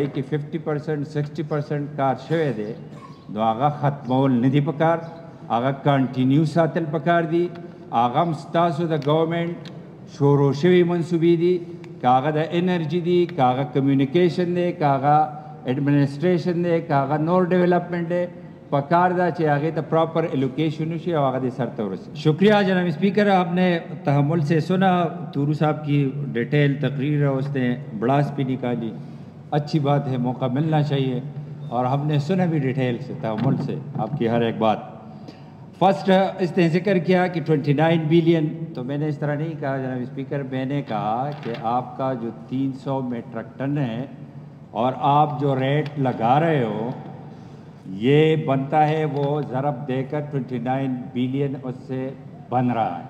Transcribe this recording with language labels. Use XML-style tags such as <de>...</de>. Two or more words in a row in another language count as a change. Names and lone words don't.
<ps>هغې کې 50% 60% کار شوی دی نو هغه ختمول نه دي پکار هغه کنټینیو ساتل پکار دي هغه هم ستاسو د گورنمنټ شروع شوي منصوبې دي که هغه د انرژي دي که هغه کمیونیکیشن دی که هغه ایڈمنسٹریشن دے کہ هغه نور ڈیولپمنٹ دے پکار دا چې هغه ته</ps> <en>proper allocation</en> <ps>وشي او هغه دې سر ته ورسي.</ps> <ur>شکریہ جناب اسپیکر، آپ نے تحمل سے سنا تورو صاحب کی ڈیٹیل تقریر ہے، اس نے بڑاس بھی نکالی. اچھی بات ہے، موقع ملنا چاہیے اور ہم نے سنا بھی ڈیٹیل سے تحمل سے آپ کی ہر ایک بات. فرسٹ اس نے ذکر کیا کہ 29 بلین، تو میں نے اس طرح نہیں کہا جناب اسپیکر، میں نے کہا کہ آپ کا جو 300</ur> <en>metric ton</en> <ur>ہے اور آپ جو ریٹ لگا رہے ہو یہ بنتا ہے وہ ضرب دے کر 29 بلین اس سے بن رہا ہے.</ur>